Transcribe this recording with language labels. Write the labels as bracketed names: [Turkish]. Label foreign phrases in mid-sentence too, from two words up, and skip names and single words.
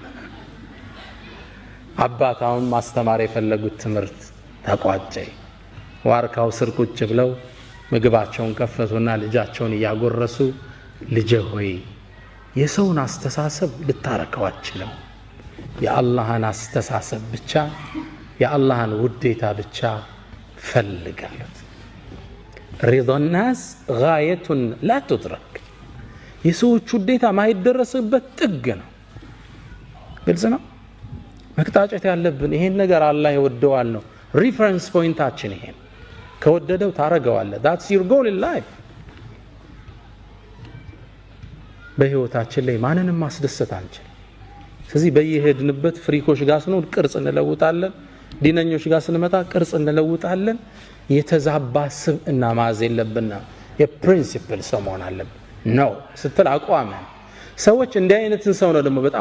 [Amharic] አባታውን ማስተማር የፈለጉት ትምህርት ተቋጨ። ዋርካው ስር ቁጭ ብለው ምግባቸውን ከፈቱና ልጃቸውን እያጎረሱ ልጄ ሆይ የሰውን አስተሳሰብ ልታረከው አትችልም። የአላህን አስተሳሰብ ብቻ፣ የአላህን ውዴታ ብቻ ፈልጋሉት። [Arabic] رضا الناس غاية لا تدرك። [Amharic] የሰዎች ውዴታ ማይደረስበት ጥግ ነው። ግልጽ ነው። መቅጣጨት ያለብን ይሄን ነገር አላህ ይወደዋል ነው። ሪፈረንስ ፖይንታችን ይሄን ከወደደው ታረገዋለህ። [English] that's your goal in life። [Amharic] በህይወታችን ላይ ማንንም ማስደሰት አንችል። ስለዚህ በየሄድንበት ፍሪኮች ጋር ስንሆን ቅርጽ እንለውጣለን፣ ዲነኞች ጋር ስንመጣ ቅርጽ እንለውጣለን። የተዛባ ስብዕና ማዝ የለብንና የፕሪንሲፕል ሰው መሆን አለብን ነው ስትል አቋመን። ሰዎች እንዲህ አይነትን ሰው ነው ደግሞ በጣም